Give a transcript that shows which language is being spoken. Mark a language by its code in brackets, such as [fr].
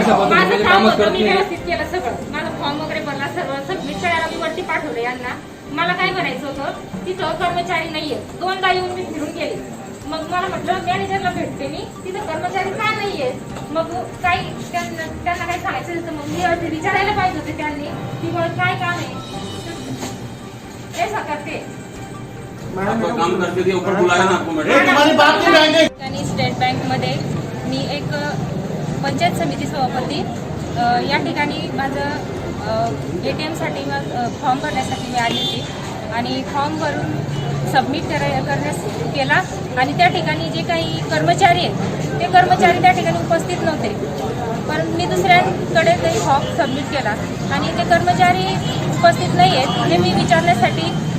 [mr] माझं काम होतं मी व्यवस्थित केलं सगळं माझा फॉर्म वगैरे भरला सर्व सबमिट करायला मी वरती पाठवलं यांना मला काय म्हणायचं होतं तिथं कर्मचारी नाहीये दोनदा येऊन मी फिरून गेले मग मला म्हटलं मॅनेजरला भेटते मी तिथं कर्मचारी का नाहीये मग काही त्यांना काय सांगायचं होतं मग मी विचारायला पाहिजे होते त्यांनी की मग काय काम आहे [hi] ऐसा करते आपका काम करके दिया, ऊपर बुलाया ना आपको मैडम। [mr] आणि स्टेट बँकमध्ये मी एक पंचायत समिती सभापती या ठिकाणी माझं ATMसाठी फॉर्म भरण्यासाठी मी आली होती आणि फॉर्म भरून सबमिट करण्यास केला आणि त्या ठिकाणी जे काही कर्मचारी आहेत ते कर्मचारी त्या ठिकाणी उपस्थित नव्हते पण मी दुसऱ्यांकडे ते फॉर्म सबमिट केला आणि ते कर्मचारी उपस्थित नाही आहेत हे मी विचारण्यासाठी